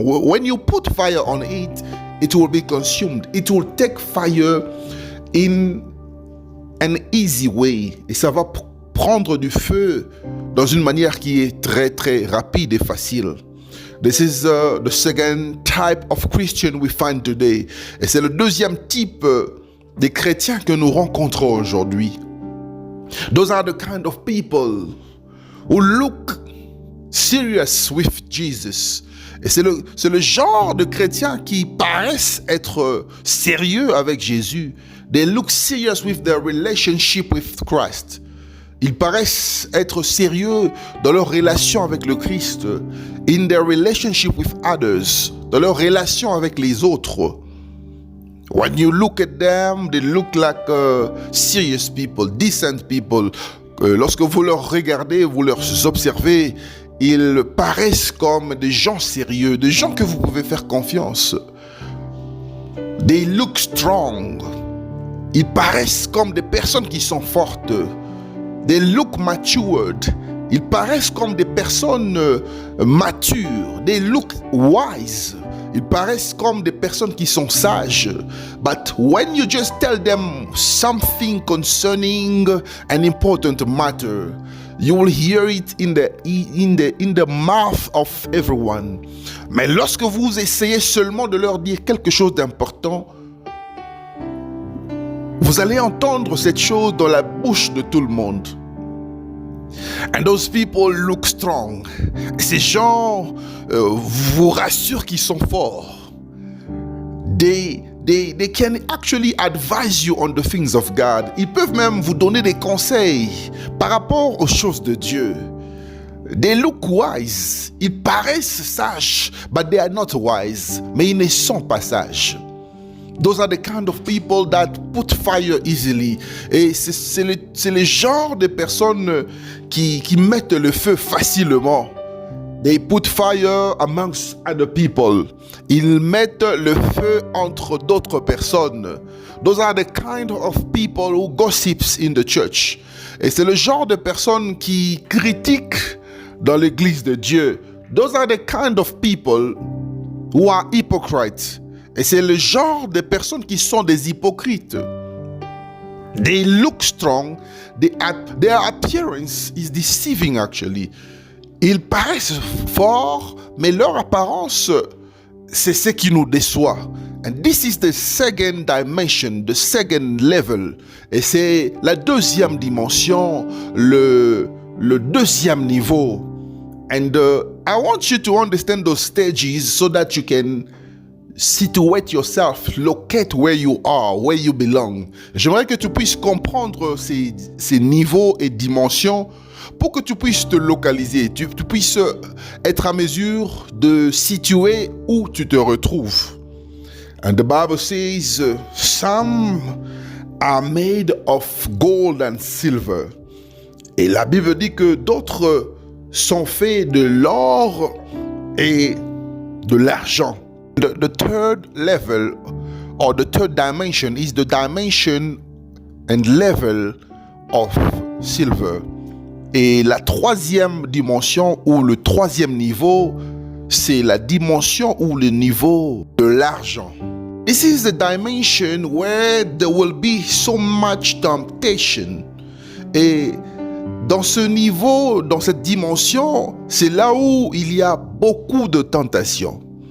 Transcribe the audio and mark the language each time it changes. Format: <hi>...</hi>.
<en>When you put fire on it, it will be consumed. It will take fire in an easy way.</en> <fr>Et ça va prendre du feu dans une manière qui est très très rapide et facile.</fr> <en>This is the second type of Christian we find today.</en> <fr>Et c'est le deuxième type des chrétiens que nous rencontrons aujourd'hui.</fr> <en>Those are the kind of people who look serious with Jesus.</en> <fr>Et c'est le genre de chrétiens qui paraissent être sérieux avec Jésus.</fr> <en>They look serious with their relationship with Christ.</en> <fr>Ils paraissent être sérieux dans leur relation avec le Christ.</fr> <en>In their relationship with others.</en> <fr>Dans leur relation avec les autres.</fr> <en>When you look at them, they look like serious people, decent people.</en> <fr>Lorsque vous leur regardez, vous leur observez, ils paraissent comme des gens sérieux, des gens que vous pouvez faire confiance.</fr> <en>They look strong.</en> <fr>Ils paraissent comme des personnes qui sont fortes.</fr> <en>They look matured.</en> <fr>Ils paraissent comme des personnes matures.</fr> <en>They look wise.</en> <fr>Ils paraissent comme des personnes qui sont sages.</fr> <en>But when you just tell them something concerning an important matter, you will hear it in the mouth of everyone.</en> <fr>Mais lorsque vous essayez seulement de leur dire quelque chose d'important, vous allez entendre cette chose dans la bouche de tout le monde.</fr> <en>And those people look strong.</en> <fr>Ces gens vous rassurent qu'ils sont forts.</fr> <en>They can actually advise you on the things of God.</en> <fr>Ils peuvent même vous donner des conseils par rapport aux choses de Dieu.</fr> <en>They look wise.</en> <fr>Ils paraissent sages,</fr> <en>but they are not wise.</en> <fr>Mais ils ne sont pas sages.</fr> <en>Those are the kind of people that put fire easily.</en> <fr>Et c'est le genre de personnes qui mettent le feu facilement.</fr> <en>They put fire amongst other people.</en> <fr>Ils mettent le feu entre d'autres personnes.</fr> <en>Those are the kind of people who gossips in the church.</en> <fr>Et c'est le genre de personnes qui critiquent dans l'église de Dieu.</fr> <en>Those are the kind of people who are hypocrites.</en> <fr>Et c'est le genre de personnes qui sont des hypocrites.</fr> <en>They look strong. Their appearance is deceiving actually.</en> <fr>Ils paraissent forts, mais leur apparence c'est ce qui nous déçoit.</fr> <en>And this is the second dimension, the second level.</en> <fr>Et c'est la deuxième dimension, le deuxième niveau.</fr> <en>And I want you to understand those stages so that you can situate yourself, locate where you are, where you belong.</en> <fr>J'aimerais que tu puisses comprendre ces niveaux et dimensions pour que tu puisses te localiser, tu puisses être à mesure de situer où tu te retrouves.</fr> <en>And the Bible says, some are made of gold and silver.</en> <fr>Et la Bible dit que d'autres sont faits de l'or et de l'argent.</fr> <en>The third level or the third dimension is the dimension and level of silver.</en> <fr>Et la troisième dimension ou le troisième niveau, c'est la dimension ou le niveau de l'argent.</fr> <en>This is the dimension where there will be so much temptation.</en> <fr>Et dans ce niveau, dans cette dimension, c'est là où il y a beaucoup de tentations.</fr>